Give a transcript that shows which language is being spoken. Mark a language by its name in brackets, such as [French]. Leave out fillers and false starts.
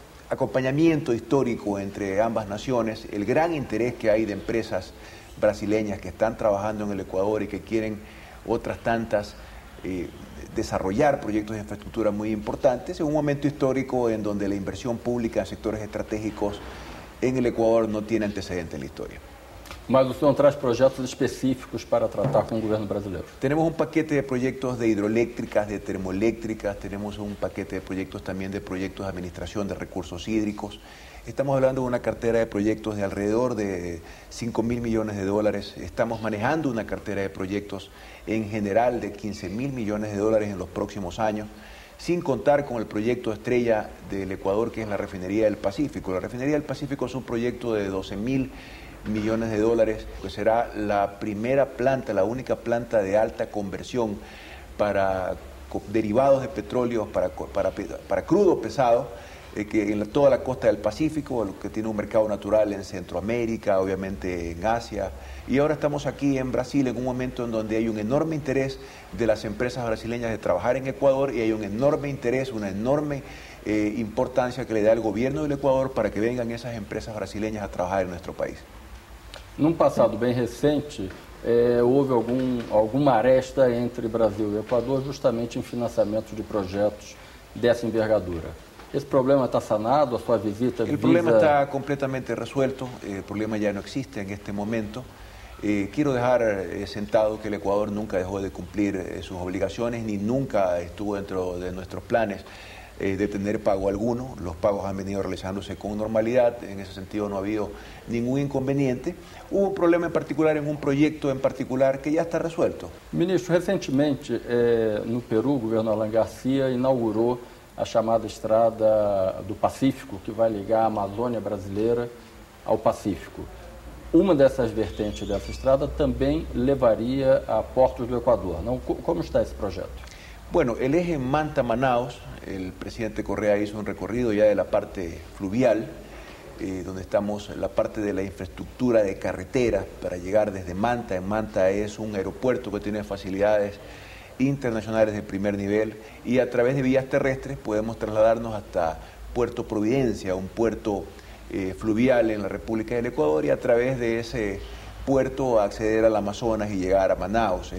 [Spanish] acompañamiento histórico entre ambas naciones, el gran interés que hay de empresas brasileñas que están trabajando en el Ecuador y que quieren otras tantas desarrollar proyectos de infraestructura muy importantes en un momento histórico en donde la inversión pública en sectores estratégicos en el Ecuador no tiene antecedente en la historia. [Portuguese] Mas o senhor traz projetos específicos para tratar com o governo brasileiro? [Spanish] Tenemos un paquete de proyectos de hidroeléctricas, de termoeléctricas, tenemos un paquete de proyectos también de proyectos de administración de recursos hídricos. Estamos hablando de una cartera de proyectos de alrededor de 5.000 millones de dólares. Estamos manejando una cartera de proyectos en general de 15.000 millones de dólares en los próximos años, sin contar con el proyecto estrella del Ecuador, que es la Refinería del Pacífico. La Refinería del Pacífico es un proyecto de 12.000 millones de dólares, que será la primera planta, la única planta de alta conversión para derivados de petróleo, para crudo pesado, que en toda la costa del Pacífico, que tiene un mercado natural en Centroamérica, obviamente en Asia. Y ahora estamos aquí en Brasil en un momento en donde hay un enorme interés de las empresas brasileñas de trabajar en Ecuador, y hay un enorme interés, una enorme importancia que le da el gobierno del Ecuador para que vengan esas empresas brasileñas a trabajar en nuestro país. [Portuguese] Num passado bem recente, houve alguma aresta entre Brasil e Equador justamente em financiamento de projetos dessa envergadura. Esse problema está sanado? A sua visita [Spanish] El problema está completamente resuelto, el problema ya no existe en este momento. Quiero dejar sentado que el Ecuador nunca dejó de cumplir sus obligaciones, ni nunca estuvo dentro de nuestros planes de tener pago alguno. Los pagos han venido realizándose con normalidad, en ese sentido no ha habido ningún inconveniente. Hubo un problema en particular en un proyecto en particular que ya está resuelto. [Portuguese] Ministro, recentemente no Peru, o governo Alan Garcia inaugurou a chamada Estrada do Pacífico, que vai ligar a Amazônia brasileira ao Pacífico. Uma dessas vertentes dessa estrada também levaria a portos do Equador. Não? Como está esse projeto? [Spanish] Bueno, el eje Manta-Manaus, el presidente Correa hizo un recorrido ya de la parte fluvial, donde estamos en la parte de la infraestructura de carretera para llegar desde Manta. En Manta es un aeropuerto que tiene facilidades internacionales de primer nivel y a través de vías terrestres podemos trasladarnos hasta Puerto Providencia, un puerto fluvial en la República del Ecuador, y a través de ese puerto acceder al Amazonas y llegar a Manaus.